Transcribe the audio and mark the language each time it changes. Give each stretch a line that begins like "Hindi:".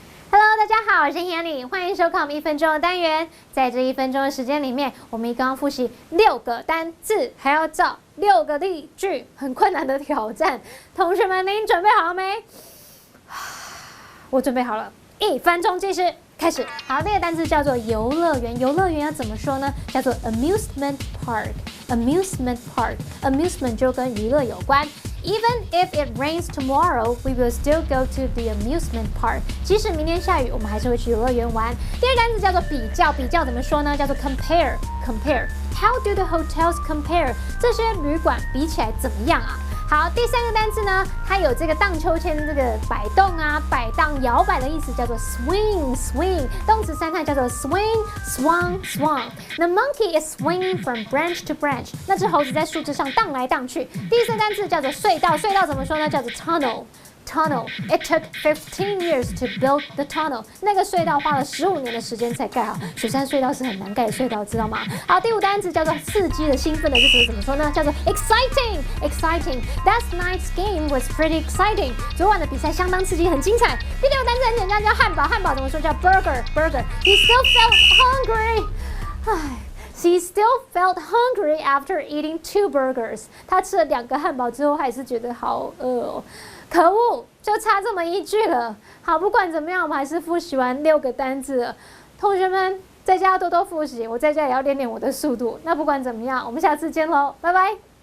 Chinese: Hello， 大家好，我是妍妮，欢迎收看我们1分钟的单元。在这1分钟的时间里面，我们一共要复习6个单字，还要造6个例句，很困难的挑战。同学们，您准备好了没？我准备好了，1分钟计时开始。好，这个单词叫做游乐园。游乐园要怎么说呢？叫做
English: amusement park。
Chinese: amusement park，amusement 就跟娱乐有关。
English: Even if it rains tomorrow, we will still go to the amusement park.
Chinese: 即使明天下雨，我们还是会去游乐园玩。第二个单词叫做比较，比较怎么说呢？叫做 compare.
English: How do the hotels compare?
Chinese: 这些旅馆比起来怎么样啊？好，第三个单词呢，它有这个荡秋千这个摆动啊、摆荡、摇摆的意思，叫做 swing。动词三态叫做 swing、swung。
English: The monkey is swinging from branch to branch。
Chinese: 那只猴子在树枝上荡来荡去。第四个单词叫做隧道，隧道怎么说呢？叫做 tunnel。
English: It took 15 years to build the tunnel.
Chinese: 那个隧道花了15年的时间才盖好。雪山隧道是很难盖的隧道，知道吗？好，第五单词叫做刺激的、兴奋的，就是怎么说呢？叫做
English: exciting。 Last night's game was pretty exciting.
Chinese: 昨晚的比赛相当刺激，很精彩。第六个单词很简单，叫汉堡。汉堡怎么说？叫
English: burger。He still felt hungry. 唉。 He still felt hungry after eating 2 burgers.
Chinese: 他吃了2个汉堡之后，还是觉得好饿哦。可恶，就差这么一句了。好，不管怎么样，我们还是复习完6个单字了。同学们在家要多多复习，我在家也要练练我的速度。那不管怎么样，我们下次见喽，拜拜。